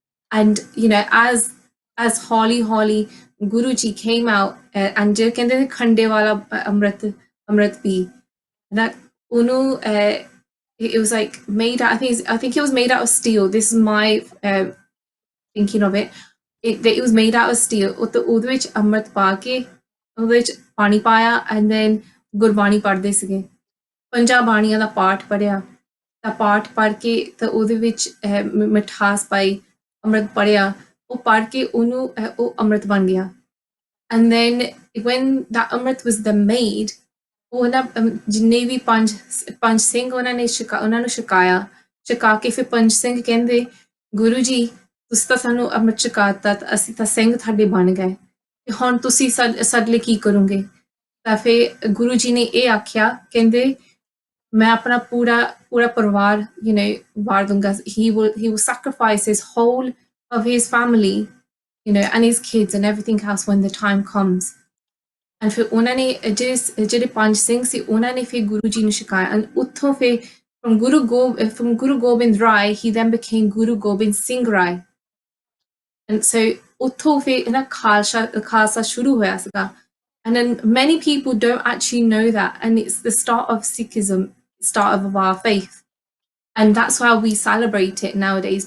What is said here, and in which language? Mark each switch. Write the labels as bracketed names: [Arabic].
[English] And as Holly Guruji came out and [Punjabi] ਜੋ ਕਹਿੰਦੇ ਨੇ ਖੰਡੇ ਵਾਲਾ ਅੰਮ੍ਰਿਤ ਪੀ [English] that unu it was like made out I think it was made out of steel. This is my thinking of it. It was made out of steel [Punjabi] ਉਹਦੇ ਵਿੱਚ ਅੰਮ੍ਰਿਤ ਪਾ ਕੇ ਉਹਦੇ ਵਿੱਚ ਪਾਣੀ ਪਾਇਆ [English] and then [Punjabi] ਗੁਰਬਾਣੀ ਪੜ੍ਹਦੇ ਸੀਗੇ ਪੰਜਾਂ ਬਾਣੀਆਂ ਦਾ ਪਾਠ ਪੜ੍ਹਿਆ ਤਾਂ ਪਾਠ ਪੜ੍ਹ ਕੇ ਤਾਂ ਉਹਦੇ ਵਿੱਚ ਮਿਠਾਸ ਪਾਈ ਅੰਮ੍ਰਿਤ ਪੜ੍ਹਿਆ ਉਹ ਪੜ੍ਹ ਕੇ ਉਹਨੂੰ ਉਹ ਅੰਮ੍ਰਿਤ ਬਣ ਗਿਆ [English] and then when that amrit was then made [Punjabi] ਉਹਨਾਂ ਜਿੰਨੇ ਵੀ ਪੰਜ ਸਿੰਘ ਉਹਨਾਂ ਨੂੰ ਛਕਾ ਕੇ ਫਿਰ ਪੰਜ ਸਿੰਘ ਕਹਿੰਦੇ ਗੁਰੂ ਜੀ ਤੁਸੀਂ ਤਾਂ ਸਾਨੂੰ ਅੰਮ੍ਰਿਤ ਛਕਾਤਾ ਤਾਂ ਅਸੀਂ ਤਾਂ ਸਿੰਘ ਤੁਹਾਡੇ ਬਣ ਗਏ ਤੇ ਹੁਣ ਤੁਸੀਂ ਸਾਡੇ ਲਈ ਕੀ ਕਰੋਗੇ ਤਾਂ ਫਿਰ ਗੁਰੂ ਜੀ ਨੇ ਇਹ ਆਖਿਆ ਕਹਿੰਦੇ ਮੈਂ ਆਪਣਾ ਪੂਰਾ ਪਰਿਵਾਰ ਵਾਰ ਦੂੰਗਾ [English] he will sacrifice his whole of his family and his kids and everything else when the time comes. And [Punjabi] ਫਿਰ ਉਹਨਾਂ ਨੇ ਜਿਹੜੇ ਪੰਜ ਸਿੰਘ ਸੀ ਉਹਨਾਂ ਨੇ ਫਿਰ ਗੁਰੂ ਜੀ ਨੂੰ ਛਕਾਇਆ [English] and [Punjabi] ਉੱਥੋਂ ਫਿਰ [English] from Guru Gobind Rai he then became Guru Gobind Singh Rai and so [Punjabi] ਉੱਥੋਂ ਫਿਰ ਨਾ ਖਾਲਸਾ ਸ਼ੁਰੂ ਹੋਇਆ ਸੀਗਾ [English] and then many people don't actually know that and it's the start of Sikhism, start of our faith and that's why we celebrate it nowadays.